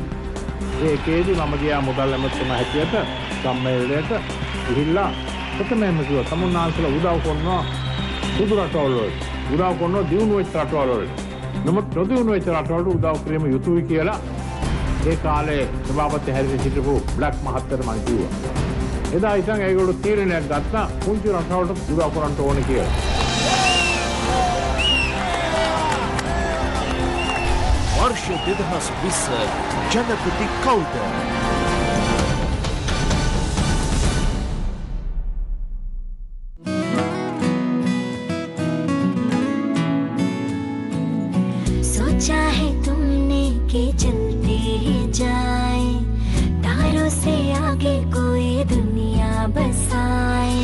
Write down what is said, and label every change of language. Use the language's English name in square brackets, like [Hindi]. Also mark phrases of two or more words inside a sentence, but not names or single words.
[Sinhala] ඒකේදී මම ගියා මුදල් ඇමතුම හැටියට සම්මේලනයට ගිහිල්ලා ප්‍රථමයෙන්ම කිව්වා තමුන්නාන්සලා උදව් කරනවා සුදු රටවල් වලට. උදව් කරනවා දියුණු වෙච්ච රටවල් වලට. නමුත් නොදියුණු වෙච්ච රටවලට උදව් කිරීම යුතුයි කියලා ඒ කාලේ සභාපති හැරියට සිටපු බ්ලැක් මහත්තයාට මම කිව්වා. එදා ඉතින් ඒගොල්ලෝ තීරණයක් ගත්තා පුංචි රටවලට උදව් කරන්න ඕනේ කියලා. वर्ष 2020 जनपति कौद [Hindi] सोचा है तुमने कि चलते ही जाए तारों से आगे कोई दुनिया बसाए